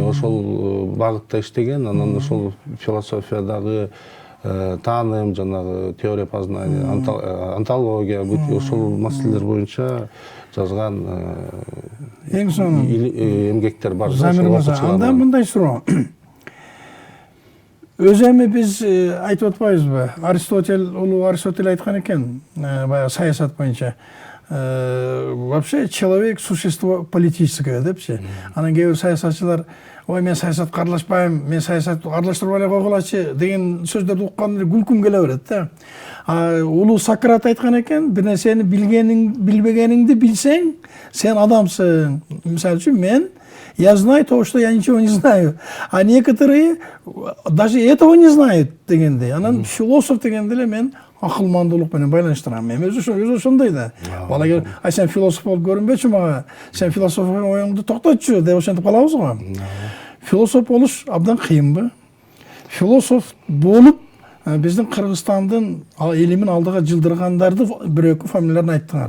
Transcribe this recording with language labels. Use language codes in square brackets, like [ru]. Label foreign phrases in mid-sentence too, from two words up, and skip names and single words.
[ky] Ошол багытта иштеген, анан ошол философиядагы тааным, жанагы [ru] теория познания, [ky] онтология, ошол маселелер боюнча жазган эң сонун эмгектер бар. Замир мырза, анда мындай суроо. Өзү эми биз айтып атпайбызбы? Улуу Аристотель айткан экен, баягы саясат боюнча. [ru] Вообще человек существо политическое депчи. [ky] Анан кээ бир саясатчылар, ой мен саясатка аралашпайм, мен саясатты аралаштырбай эле койгулачы деген сөздөрдү укканда күлкүм келе берет да. Улуу Сократ айткан экен, бир нерсени билбегениңди билсең, сен адамсың. Мисалы үчүн мен [ru] я знаю то, что я ничего не знаю. А некоторые даже этого не знают дегендей. [ky] Анан философ дегенде эле мен акылмандуулук менен байланыштырам. Мен өзү ошондой да. Бала сен философ болуп көрүнбөчү мага. Сен философ оюңду токтотчу деп ошентип калабыз го. Философ болуш абдан кыйынбы? Философ болуп биздин Кыргызстандын элимин алдыга жылдыргандарды бир экөө фамилияларын айттыңар.